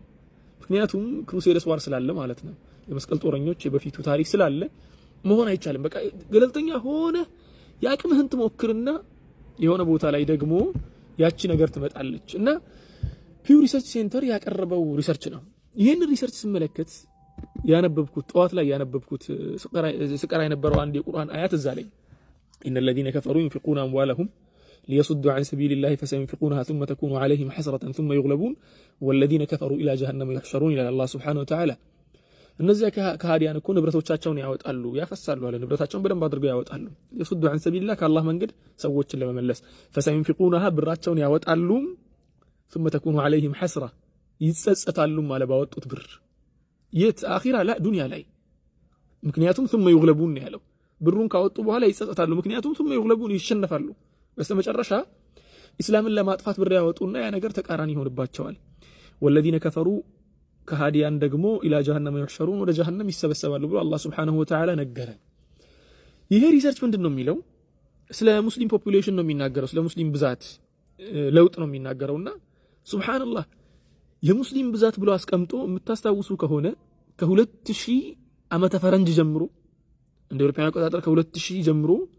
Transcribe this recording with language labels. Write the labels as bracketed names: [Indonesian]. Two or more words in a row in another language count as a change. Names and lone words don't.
[Amharic] ምክንያቱም [English] crusades war [Amharic] ስላለ ማለት ነው። የመስቀል ጦረኞች የበፊቱ ታሪክ ስላለ መሆን አይቻልም። በቃ ገለልተኛ ሆነ ያቅምህን ትሞክርና የሆነ ቦታ ላይ ደግሞ ያቺ ነገር ትመጣለች። እና ፒው ሪሰርች ሴንተር ያቀረበው ሪሰርች ነው። ይሄን ሪሰርች ስመለከት ያነበብኩት ጠዋት ላይ ያነበብኩት ስቀራ የነበረው አንድ የቁርአን አያት እዛ ላይ [Arabic] إن الذين كفروا ينفقون أموالهم ليصدوا عن سبيل الله فسينفقونها ثم تكون عليهم حسرة ثم يغلبون والذين كفروا إلى جهنم يحشرون إلى الله سبحانه وتعالى [Amharic] እነዚያ ከሃዲያን እኮ ንብረቶቻቸውን ያወጣሉ ያፈሳሉ አለ። ንብረታቸውን በደንብ አድርገው ያወጣሉ። የሱዱ [Arabic] عن سبيل الله [Amharic] ከአላህ መንገድ ሰዎችን ለመመለስ فسينفقونها ብራቸውን ያወጣሉ [Arabic] ثم تكون عليهم حسرة [Amharic] ይጸጸታሉ ማለት ባወጡት ብር የት አኺራ ላ ዱንያ ላይ ምክንያቱም [Arabic] ثم يغلبون [Amharic] ያለው ብሩን ካወጡ በኋላ ይጸጸታሉ። ምክንያቱም [Arabic] ثم يغلبون [Amharic] ይሸነፋሉ። በስተመጨረሻ እስላምን ለማጥፋት ብር ያወጡና ያ ነገር ተቃራኒ ይሆንባቸዋል። [Arabic] والذين كفروا [Amharic] ከሃዲያን ደግሞ [Arabic] إلى جهنم يحشرون [Amharic] ወደ ጀሃነም ይሰበሰባሉ ብሎ አላህ [Arabic] سبحانه وتعالى [Amharic] ነገረ። ይሄ ሪሰርች ምንድነው የሚለው? ስለ [English] Muslim population [Amharic] ነው የሚናገረው፣ ስለ ሙስሊም ብዛት ለውጥ ነው የሚናገረውና ሱብሃንአላህ የሙስሊም ብዛት ብሎ አስቀምጦ የምታስታውሱ ከሆነ ከ2000 ዓመተ ፈረንጅ ጀምሮ እንደ አውሮፓውያን አቆጣጠር ከ2000 ጀምሮ